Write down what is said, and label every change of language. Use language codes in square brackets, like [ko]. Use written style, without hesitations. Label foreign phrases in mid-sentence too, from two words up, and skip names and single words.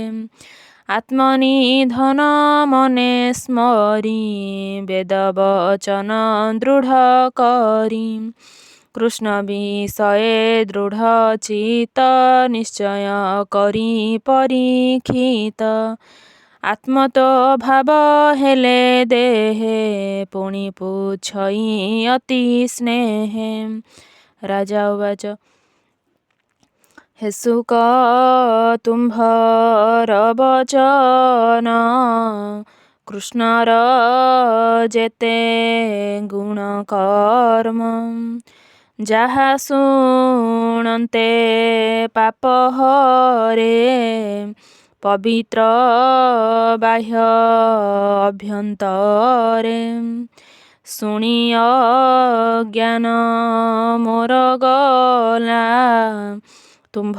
[or] ଆତ୍ମନିଧନ ମନେ ସ୍ମରୀ ବେଦ ବଚନ ଦୃଢ଼ କରୀ କୃଷ୍ଣ ବିଷୟେ ଦୃଢ଼ ଚିତ ନିଶ୍ଚୟ କରୀ ପରୀକ୍ଷିତ ଆତ୍ମତୋ ଭାବ ହେଲେ ଦେହେ ପୁଣୀ ପୁଛଇ ଅତି ସ୍ନେହେ। ରାଜା ଉବାଚ ହେ ସୁକ ତୁମ୍ଭର ବଚନ କୃଷ୍ଣର ଜେତେ ଗୁଣ କର୍ମ ଯାହା ଶୁଣନ୍ତେ ପାପ ହରେ ପବିତ୍ର ବାହ୍ୟ ଅଭ୍ୟନ୍ତରେ ଶୁଣି ଅଜ୍ଞାନ ମୋର ଗଲା ତୁମ୍ଭ